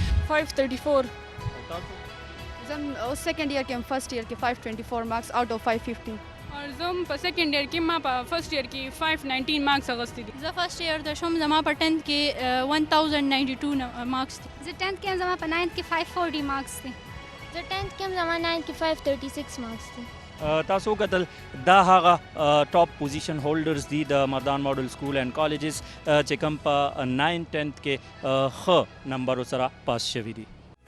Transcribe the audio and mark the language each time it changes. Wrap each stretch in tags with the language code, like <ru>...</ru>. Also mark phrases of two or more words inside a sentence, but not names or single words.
<ps>534 زم</ps> <en>second year</en> <ps>کې هم</ps> <en>first year</en> <ps>کې 524</ps> <en>marks out of 550</en> <ps>और زم په</ps> <en>second year</en> <ps>کې ما په</ps> <en>first year</en> <ps>کې 519 مارکس اغستې دي زه</ps> <en>first year</en> <ps>د شوم زما په 10th کې 1092 مارکس دي زه 10th کې زما په 9th کې 540 مارکس دي زه 10th کې زما 9th کې 536 مارکس دي تاسو کتل دا هغه</ps> <en>top position holders</en> <ps>دي د مردان ماډل سکول اینڈ کالجز چې کوم په 9 10th کې ښه نمبرو سره پاس شوي دي</ps>